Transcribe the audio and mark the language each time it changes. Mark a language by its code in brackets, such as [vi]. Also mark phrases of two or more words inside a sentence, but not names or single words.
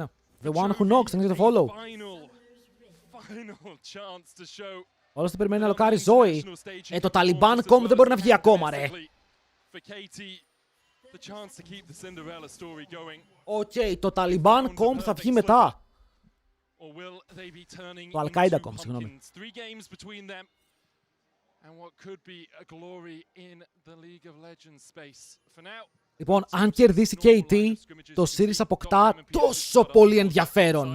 [en] The one who knocks, thanks to the follow. [el] Όλος το περιμένει να λοκάρει Zoe. Το [en] Taliban Comp [el] δεν μπορεί να βγει ακόμα, ρε. Οκ, το [en] Taliban Comp [el] θα βγει μετά. Το [en] Al-Qaeda Comp, [el] συγγνώμη. Λοιπόν, αν κερδίσει KT, το series αποκτά τόσο πολύ ενδιαφέρον.